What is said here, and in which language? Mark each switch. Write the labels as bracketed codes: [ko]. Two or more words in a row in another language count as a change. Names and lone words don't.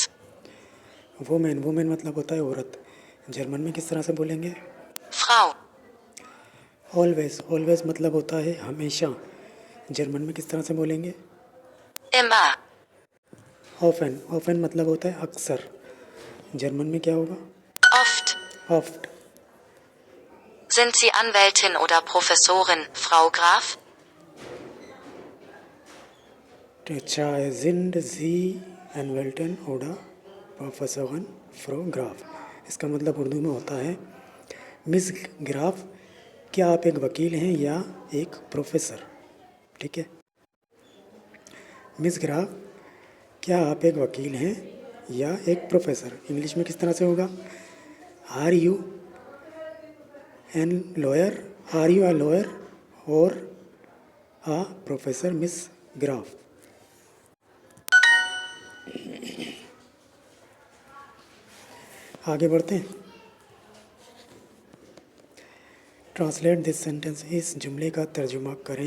[hi] वुमेन, वुमेन मतलब होता है औरत, जर्मन में किस तरह से बोलेंगे? [de] Frau, [hi] ऑलवेज, ऑलवेज मतलब होता है हमेशा, जर्मन में किस तरह से बोलेंगे? [de] immer, [hi] ऑफन, ऑफन मतलब होता है अक्सर, जर्मन में क्या होगा? [de] oft. ऑफ्ट। Sind Sie Anwältin oder Professorin, Frau Graf? [hi] अच्छा, [de] Sind Sie Anwältin oder Professorin Frau Graf, [hi] इसका मतलब उर्दू में होता है मिस ग्राफ, क्या आप एक वकील हैं या एक प्रोफेसर? ठीक है, मिस ग्राफ, क्या आप एक वकील हैं या एक प्रोफेसर? इंग्लिश में किस तरह से होगा? [en] Are you an lawyer, are you a lawyer or a professor Miss Graf? [hi] आगे बढ़ते हैं, [en] translate this sentence, [hi] इस जुमले का तर्जुमा करें।